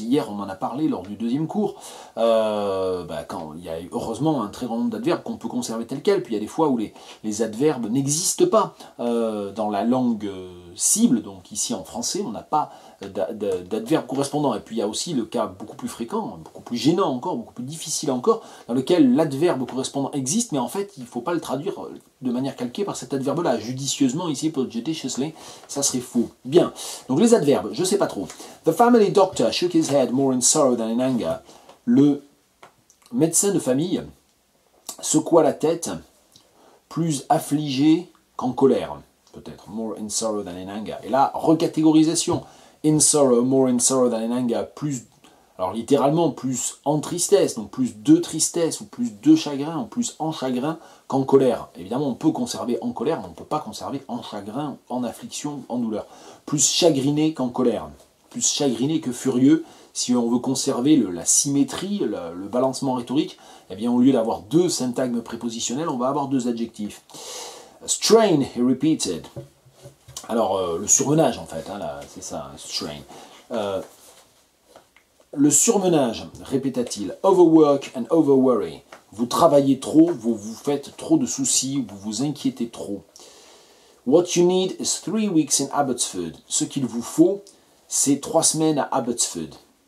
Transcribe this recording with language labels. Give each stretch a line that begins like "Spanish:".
French: Hier, on en a parlé lors du 2e cours, quand il y a heureusement un très grand nombre d'adverbes qu'on peut conserver tels quels, puis il y a des fois où les adverbes n'existent pas dans la langue cible, donc ici en français, on n'a pas d'adverbes correspondants. Et puis il y a aussi le cas beaucoup plus fréquent, beaucoup plus gênant encore, beaucoup plus difficile encore, dans lequel l'adverbe correspondant existe, mais en fait il ne faut pas le traduire de manière calquée par cet adverbe-là. Judicieusement, ici pour judiciously, ça serait faux. Bien, donc les adverbes, je ne sais pas trop.
English: The family doctor shook his head more in sorrow than in anger.
French: Le médecin de famille secoua la tête, plus affligé qu'en colère, peut-être.
English: More in sorrow than in anger.
French: Et là, recatégorisation.
English: In sorrow, more in sorrow than in anger,
French: plus, alors littéralement, plus en tristesse, donc plus de tristesse, ou plus de chagrin, ou plus en chagrin qu'en colère. Évidemment, on peut conserver en colère, mais on ne peut pas conserver en chagrin, en affliction, en douleur. Plus chagriné qu'en colère, plus chagriné que furieux. Si on veut conserver la symétrie, le balancement rhétorique, eh bien, au lieu d'avoir 2 syntagmes prépositionnels, on va avoir 2 adjectifs.
English: Strain, he repeated.
French: Alors, le surmenage, en fait, hein, c'est ça, strain. Le surmenage, répéta-t-il,
English: overwork and overworry.
French: Vous travaillez trop, vous vous faites trop de soucis, vous vous inquiétez trop.
English: What you need is 3 weeks in Abbotsford.
French: Ce qu'il vous faut, c'est 3 semaines à Abbotsford.